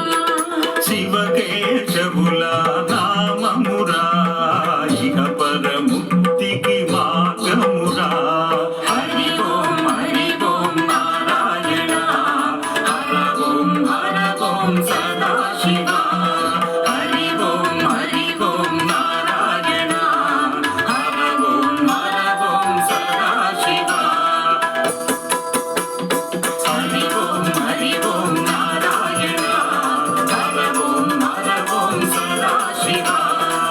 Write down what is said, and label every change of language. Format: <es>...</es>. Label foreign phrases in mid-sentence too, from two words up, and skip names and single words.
<te>శివకేశవుల నామమురా ఇహ పరముక్తికి మార్గమురా</te> <sa>हरि ओम नारायण హర ఓం సదా శివ హరి ఓం నారాయణ హర ఓం సదా శివ హరి ఓం నారాయణ హర ఓం సదా శివ</sa>